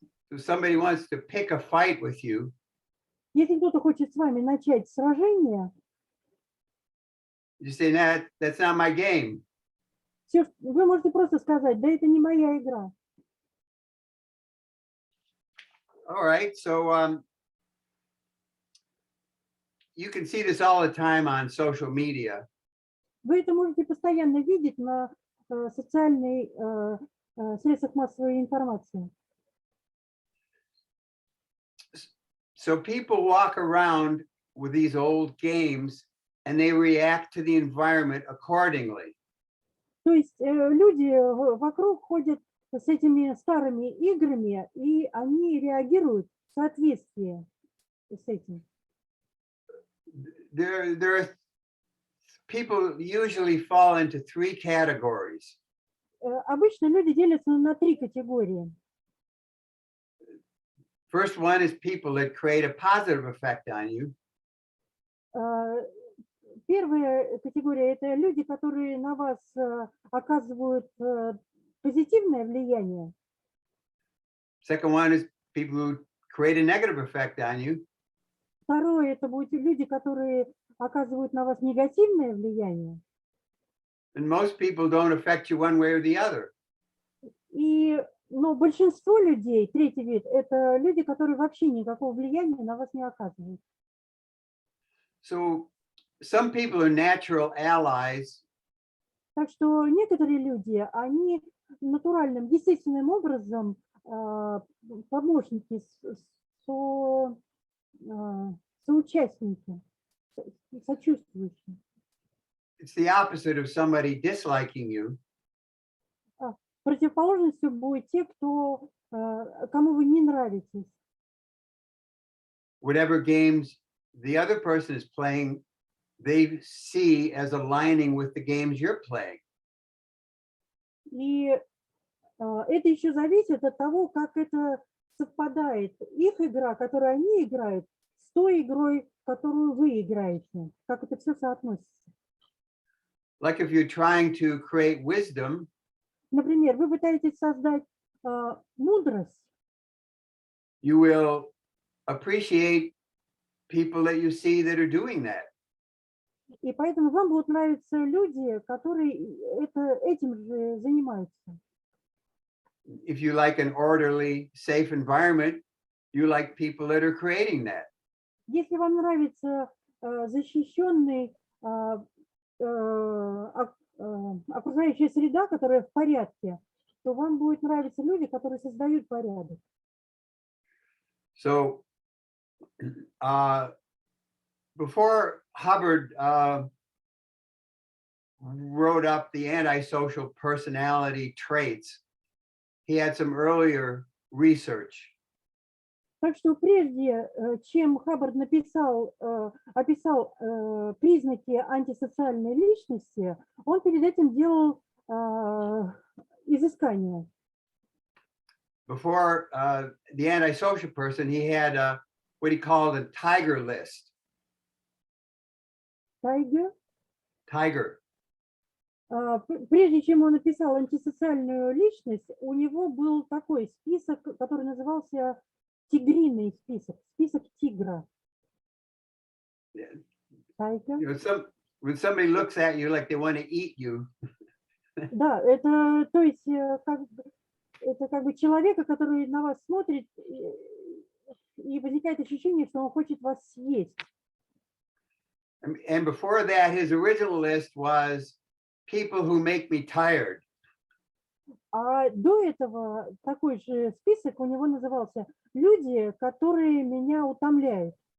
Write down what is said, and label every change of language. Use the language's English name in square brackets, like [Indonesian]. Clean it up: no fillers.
[English] So somebody wants to pick a fight with you, [Russian] Если кто-то хочет с вами начать сражение, [English] you say, nah, that's not my game. [Russian] вы можете просто сказать, да это не моя игра. [English] All right, so you can see this all the time on social media. [Russian] Вы это можете постоянно видеть на социальных средствах массовой информации. [English] So people walk around with these old games and they react to the environment accordingly. [Russian] То есть люди вокруг ходят с этими старыми играми, и они реагируют в соответствии с этим. [English] There are people usually fall into three categories. [Russian] Обычно люди делятся на 3 категории. [English] First one is people that create a positive effect on you. [Russian] Первая категория – это люди, которые на вас оказывают позитивное влияние. [English] Second one is people who create a negative effect on you. [Russian] Второе – это будут люди, которые оказывают на вас негативное влияние. [English] And most people don't affect you one way or the other. [Russian] Но большинство людей, третий вид, это люди, которые вообще никакого влияния на вас не оказывают. [English] So some people are natural allies. [Russian] Так что некоторые люди, они натуральным, естественным образом помощники, соучастники, сочувствующие. [English] It's the opposite of somebody disliking you. [Russian] Противоположностью будут те, кому вы не нравитесь. [English] Whatever games the other person is playing, they see as aligning with the games you're playing. [Russian] И это еще зависит от того, как это совпадает. Их игра, которую они играют, с той игрой, которую вы играете. Как это все соотносится. [English] Like if you're trying to create wisdom, [Russian] Например, вы пытаетесь создать мудрость, [English] you will appreciate people that you see that are doing that. [Russian] и поэтому вам будут нравиться люди, которые этим же занимаются. [English] If you like an orderly, safe environment, you like people that are creating that. [Russian] Если вам нравится защищенный окружающая среда, которая в порядке, то вам будут нравиться люди, которые создают порядок. [English] So before Hubbard wrote up the antisocial personality traits, he had some earlier research. [Russian] Так что прежде, чем Хаббард описал признаки антисоциальной личности, он перед этим делал изыскания. [English] Before the antisocial person, he had what he called a tiger list. Tiger. [Russian] Прежде чем он написал антисоциальную личность, у него был такой список, который назывался тигриный список, список тигра. [English] When somebody looks at you like they want to eat you. [Russian] Да, это, то есть, это как бы человека, который на вас смотрит, и возникает ощущение, что он хочет вас съесть. [English] And before that, his original list was people who make me tired. [Russian] А до этого такой же список у него назывался «Люди, которые меня утомляют».